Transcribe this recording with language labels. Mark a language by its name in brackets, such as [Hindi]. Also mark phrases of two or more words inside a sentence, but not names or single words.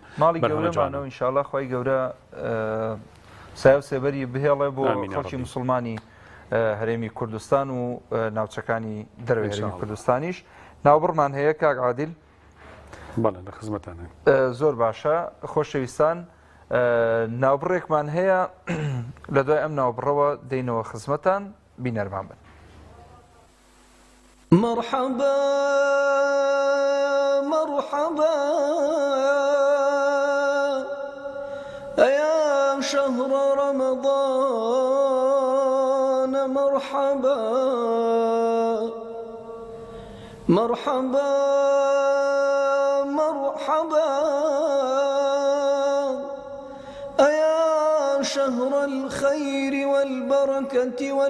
[Central Kurdish] ماڵی گەورەمانەوە ئینشاءڵڵا خۆی گەورە سایە و سێبەری بهێڵێ بۆ خەڵکی مسلمانی هەرێمی کوردستان و ناوچەکانی دەروێ هەرێمی کوردستانیش ناوبڕمان هەیە کاک عادیل لە خزمەتانە زۆر باشە خۆشەویستان ناوبڕێکمان هەیە لە دوای ئەم ناوبڕەوە دەینەوە خزمەتان بینەرمان بن [Arabic] مرحبا مرحبا يا شهر رمضان مرحبا مرحبا مرحبا أيا شهر الخير والبركة